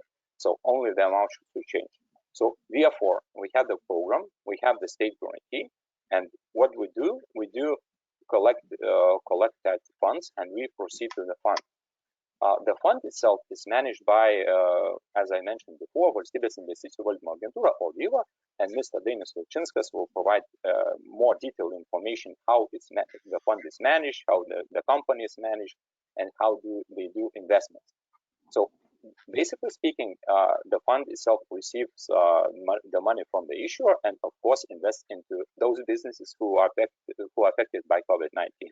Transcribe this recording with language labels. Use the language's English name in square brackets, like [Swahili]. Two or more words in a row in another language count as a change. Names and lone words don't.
[English] So only the amount should change. So therefore, we have the program, we have the state guarantee, and what we do collect that funds, and we proceed to the fund. The fund itself is managed by, as I mentioned before, Valstybės investicijų valdymo agentūra, or VIVA, and Mr. Dainius Vilčinskas will provide more detailed information how the fund is managed, how the company is managed, and how they do investments. So basically speaking, the fund itself receives the money from the issuer, and of course invests into those businesses who are affected by COVID-19.